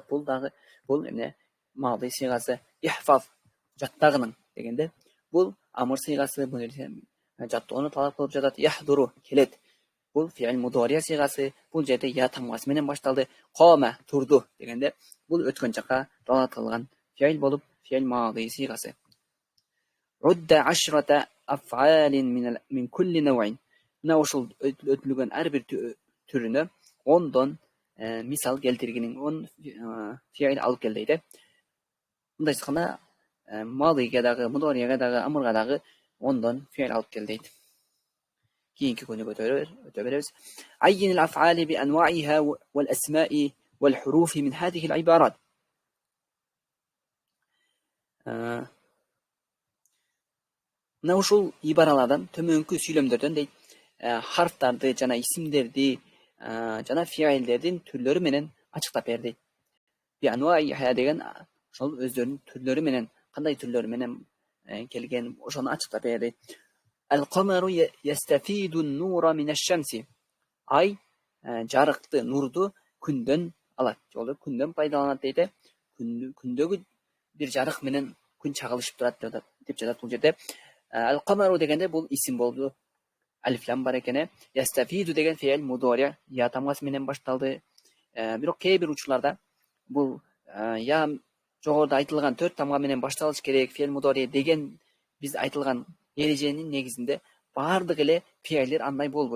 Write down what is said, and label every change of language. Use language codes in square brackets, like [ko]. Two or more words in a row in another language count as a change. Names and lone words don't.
[ky] Бул дагы бул эмне мади сыйгасы. Ихфаз жаттагының дегенде бул амыр сыйгасы бул жаттоону талап кылып жатат. Яхдуру келет бул фиил мудария сыйгасы. Бул жерде я тамгасы менен башталды. Кома турду дегенде бул өткөн чакка далат кылган фиил болуп фиил мади сыйгасы. [ar] عد 10 أفعال من كل نوع. [ky] Мына ошол өтүлгөн ар бир түрүнө 10дон мисал келтиргениң 10 фиил алып кел дейт. Мындай айтканда мадиге дагы, мударияга дагы, амырга дагы 10дон фиил алып кел дейт. Кийинки күнүгө өтө беребиз. [ar] عين الأفعال بأنواعها والأسماء والحروف من هذه العبارات. [ky] Мына ушул ибаралардан төмөнкү сүйлөмдөрдөн дейт харфтарды жана исимдерди жана фиилдердин түрлөрү менен ачыктап берди. [ar] بأنواعها [ky] деген ошол өздөрүнүн түрлөрү менен кандай түрлөрү менен келген ошону ачыктап берди. [ar] القمر يستفيد النور من الشمس. [ky] Ай жарыкты, нурду күндөн алат. Жолу күндөн пайдаланат дейт. Күндөгү бир жарык менен күн чагылышып турат деп жатат бул жерде. Al-qamaru дегенде бул исим болду. Алифлам бар экен. Ястафиду деген фиил мудария я тамгасы менен башталды. Бирок кээ бир учурларда бул я жогоруда айтылган 4 тамга менен башталыш керек фиил мудария деген биз айтылган эреженин негизинде бардык эле фиилдер андай болбойт.